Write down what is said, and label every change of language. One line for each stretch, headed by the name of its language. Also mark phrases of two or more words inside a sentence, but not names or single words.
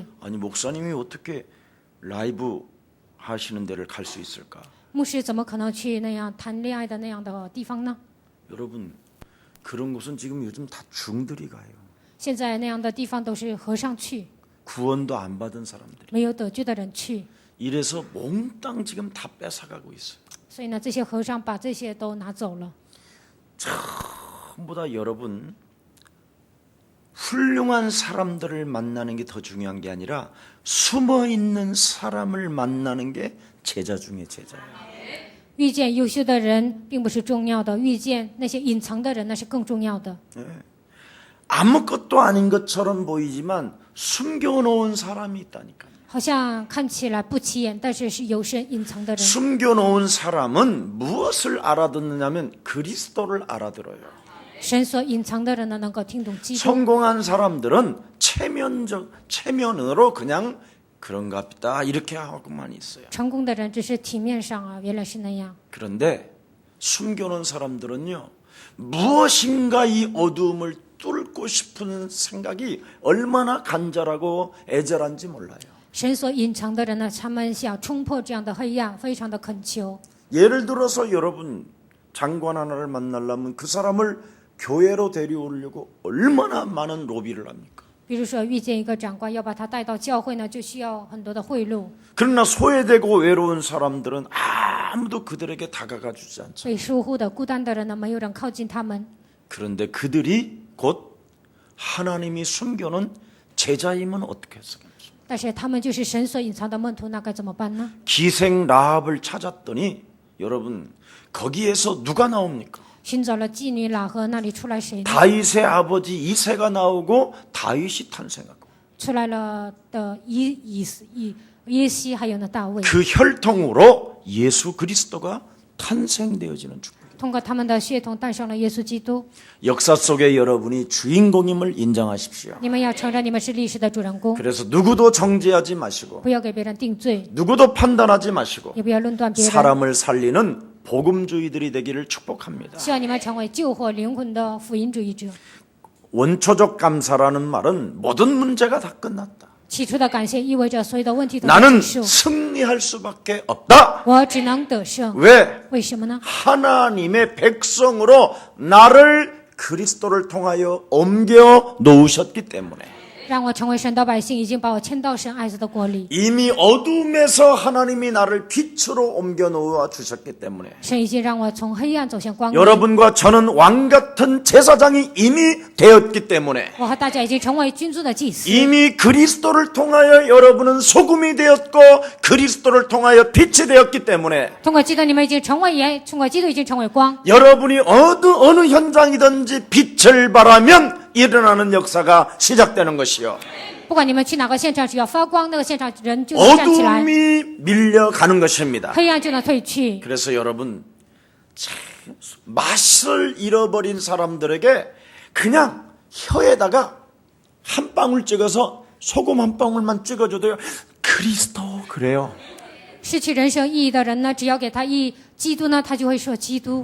Korean: 아니 목사님이 어떻게 라이브 하시는 데를 갈 수 있을까?
Chinese: 牧师怎么可能去那样谈恋爱的那样的地方呢？
Korean: 여러분 그런 곳은 지금 요즘 다 중들이 가요.
Chinese: 现在那样的地方都是和尚去，
Korean: 구원도 안 받은 사람들이.
Chinese: 没有得救的人去，
Korean: 이래서 몽땅 지금 다 뺏어가고 있어요.
Chinese: 所以呢，这些和尚把这些都拿走了。
Korean: 전부 다 여러분 훌륭한 사람들을 만나는 게 더 중요한 게 아니라 숨어 있는 사람을 만나는 게 제자 중에 제자예요.
Chinese: 遇见优秀的人并不是重要的，遇见那些隐藏的人那是更重要的。
Korean: 아무것도 아닌 것처럼 보이지만 숨겨놓은 사람이 있다니까요.
Chinese: 好像看起来不起眼，但是是有神隐藏的人。
Korean: 숨겨놓은 사람은 무엇을 알아듣느냐면 그리스도를 알아들어요.
Chinese: 神所隐藏的人呢，能够听懂基督。
Korean: 성공한 사람들은 체면으로 그냥 그런가 보다 이렇게 하고만 있어요.
Chinese: 成功的人只是体面上啊，原来是那样。
Korean: 그런데 숨겨놓은 사람들은요, 무엇인가 이 어두움을 뚫고 싶은 생각이 얼마나 간절하고 애절한지 몰라요.
Chinese: 神所隐藏的人呢，他们想冲破这样的黑暗，非常的恳求。
Korean: 예를 들어서 여러분 장관 하나를 만나려면 그 사람을 교회로 데려오려고 얼마나 많은 로비를 합니까?
Chinese: 比如说遇见一个长官，要把他带到教会呢，就需要很多的贿赂。
Korean: 그러나 소외되고 외로운 사람들은 아무도 그들에게 다가가 주지 않죠.
Chinese: 被疏忽的、孤单的人呢，没有人靠近他们。
Korean: 그런데 그들이 곧 하나님이 숨겨놓은 제자임은 어떻게 했습니까?
Chinese: 但是他们就是神所隐藏的门徒，那该怎么办呢？
Korean: 기생 라합을 찾았더니 여러분 거기에서 누가 나옵니까?
Chinese: 寻找了妓女喇合，那里出来谁呢？
Korean: 다윗의 아버지 이새가 나오고 다윗이 탄생하고
Chinese: 出来了的耶西，还有呢大卫。
Korean: 그 혈통으로 예수 그리스도가 탄생되어지는 축복이에요.
Chinese: 通过他们的血统诞生了耶稣基督。
Korean: 역사 속에 여러분이 주인공임을 인정하십시오.
Chinese: 你们要承认你们是历史的主人公，
Korean: 그래서 누구도 정죄하지 마시고
Chinese: 不要给别人定罪，
Korean: 누구도 판단하지 마시고
Chinese: 也不要论断别人。
Korean: 사람을 살리는 복음주의들이 되기를 축복합니다.
Chinese: 希望你们成为救活灵魂的福音主义者。
Korean: 원초적 감사라는 말은 모든 문제가 다 끝났다.
Chinese: 起初的感谢意味着所有的问题都
Korean: 나는
Chinese: 结束，
Korean: 승리할 수밖에 없다.
Chinese: 我只能得胜。
Korean: 왜?
Chinese: 为什么呢？
Korean: 하나님의 백성으로 나를 그리스도를 통하여 옮겨 놓으셨기 때문에.
Chinese: 让我成为神的百姓，已经把我迁到神爱子的国里。
Korean: 이미 어둠에서 하나님이 나를 빛으로 옮겨 놓아 주셨기 때문에
Chinese: 神已经让我从黑暗走向光明。
Korean: 여러분과 저는 왕 같은 제사장이 이미 되었기 때문에
Chinese: 我和大家已经成为君尊的祭司。
Korean: 이미 그리스도를 통하여 여러분은 소금이 되었고 그리스도를 통하여 빛이 되었기 때문에
Chinese: 通过基督，你们已经成为盐；通过基督，已经成为光。
Korean: 여러분이 어느 현장이든지 빛을 발하면 일어나는 역사가 시작되는 것이요
Chinese: 不管你们去哪个现场，只要发光，那个现场人就能站起来，
Korean: 어둠이 밀려가는 것입니다.
Chinese: 黑暗就能退去。
Korean: 그래서 여러분 참 맛을 잃어버린 사람들에게 그냥 혀에다가 한 방울 찍어서 소금 한 방울만 찍어줘도요 그리스도 그래요.
Chinese: 失去人生意义的人呢，只要给他基督呢，他就会说基督。